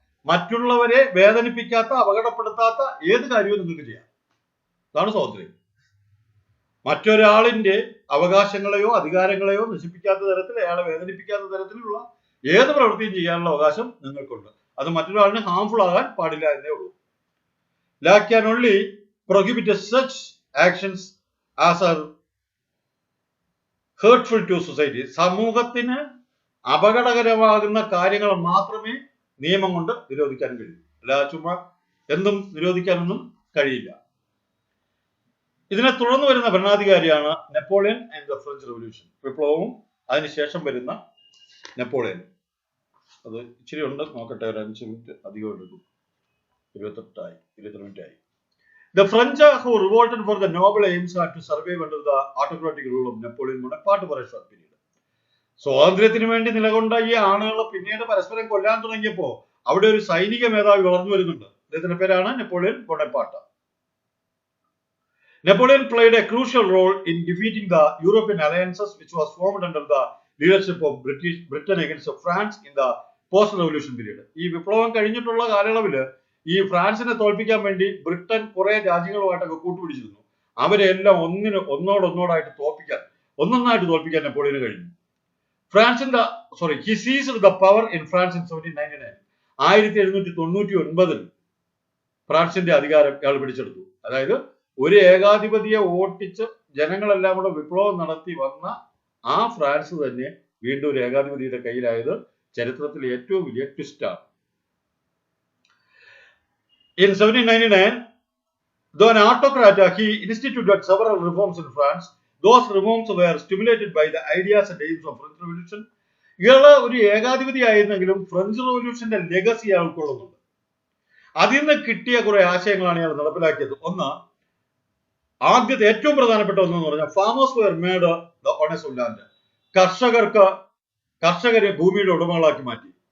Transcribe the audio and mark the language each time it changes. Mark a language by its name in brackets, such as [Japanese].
[Malayalam] മറ്റുള്ളവരെ വേദനിപ്പിക്കാത്ത, അപകടപ്പെടുത്താത്ത ഏത് കാര്യവും നിങ്ങൾക്ക് ചെയ്യാം. അതാണ് സ്വാതന്ത്ര്യം. മറ്റൊരാളിന്റെ അവകാശങ്ങളെയോ അധികാരങ്ങളെയോ നശിപ്പിക്കാത്ത തരത്തിൽ, അയാളെ വേദനിപ്പിക്കാത്ത തരത്തിലുള്ള ഏത് പ്രവൃത്തിയും ചെയ്യാനുള്ള അവകാശം നിങ്ങൾക്കുണ്ട്. അത് മറ്റൊരാളിന് ഹാംഫുൾ ആകാൻ പാടില്ല എന്നേ ഉള്ളൂ. [English] Law can only prohibit such actions as are hurtful to society. [Malayalam] സമൂഹത്തിന് അപകടകരമാകുന്ന കാര്യങ്ങൾ മാത്രമേ നിയമം കൊണ്ട് നിരോധിക്കാൻ കഴിയൂ. അല്ല ചുമ്മാ എന്തും നിരോധിക്കാനൊന്നും കഴിയില്ല. ഇതിനെ തുടർന്ന് വരുന്ന ഭരണാധികാരിയാണ് Napoleon and the French revolution. വിപ്ലവവും അതിനുശേഷം വരുന്ന നെപ്പോളിയൻ. അത് ഇച്ചിരി ഉണ്ട്, നോക്കട്ടെ, ഒരു 5 മിനിറ്റ് അധികം എടുക്കും. 28 മിനിറ്റ് ആയി. [English] The French who revolted for the noble aims had to survive under the autocratic rule of Napoleon Bonaparte for a short period. [Malayalam] സ്വാതന്ത്ര്യത്തിന് വേണ്ടി നിലകൊണ്ട ഈ ആളുകൾ പിന്നീട് പരസ്പരം കൊല്ലാൻ തുടങ്ങിയപ്പോ അവിടെ ഒരു സൈനിക മേധാവി വളർന്നു വരുന്നുണ്ട്. അദ്ദേഹത്തിന്റെ പേരാണ് Napoleon ബൊണപ്പാർട്ട്. [English] Napoleon played a crucial role in defeating the European alliances which was formed under the leadership of Britain against France in the post-revolution period. [Malayalam] ഈ വിപ്ലവം കഴിഞ്ഞിട്ടുള്ള കാലയളവില് ഈ ഫ്രാൻസിനെ തോൽപ്പിക്കാൻ വേണ്ടി ബ്രിട്ടൻ കുറെ രാജ്യങ്ങളുമായിട്ടൊക്കെ കൂട്ടുപിടിച്ചിരുന്നു. അവരെല്ലാം ഒന്നോടായിട്ട് ഒന്നൊന്നായിട്ട് തോൽപ്പിക്കാൻ നെപ്പോളിയന് കഴിഞ്ഞു. [English] he seized the power in France in 1799. [Malayalam] 1799 ഫ്രാൻസിന്റെ അധികാരം ഇയാൾ പിടിച്ചെടുത്തു. അതായത് ഒരു ഏകാധിപതിയെ ഓട്ടിച്ച് ജനങ്ങളെല്ലാം കൂടെ വിപ്ലവം നടത്തി വന്ന ആ ഫ്രാൻസ് തന്നെ വീണ്ടും ഒരു ഏകാധിപതിയുടെ കയ്യിലായത് ചരിത്രത്തിലെ ഏറ്റവും വലിയ ട്വിസ്റ്റാണ്. [English] In 1799, though an autocrat, he instituted several reforms in France. Those reforms were stimulated by the ideas and aims of French Revolution. [Malayalam] ഇയാള് ഒരു ഏകാധിപതി ആയിരുന്നെങ്കിലും ഫ്രഞ്ച് റവല്യൂഷന്റെ ലെഗസി അയാൾ ഉൾക്കൊള്ളുന്നുണ്ട്. അതിൽ നിന്ന് കിട്ടിയ കുറെ ആശയങ്ങളാണ് ഇയാൾ നടപ്പിലാക്കിയത്. ഒന്ന്, ആദ്യത്തെ ഏറ്റവും പ്രധാനപ്പെട്ട ഒന്നെന്ന് പറഞ്ഞാൽ farmers wear made the owners of land. കർഷകരെ ഭൂമിയുടെ ഉടമകളാക്കി മാറ്റി.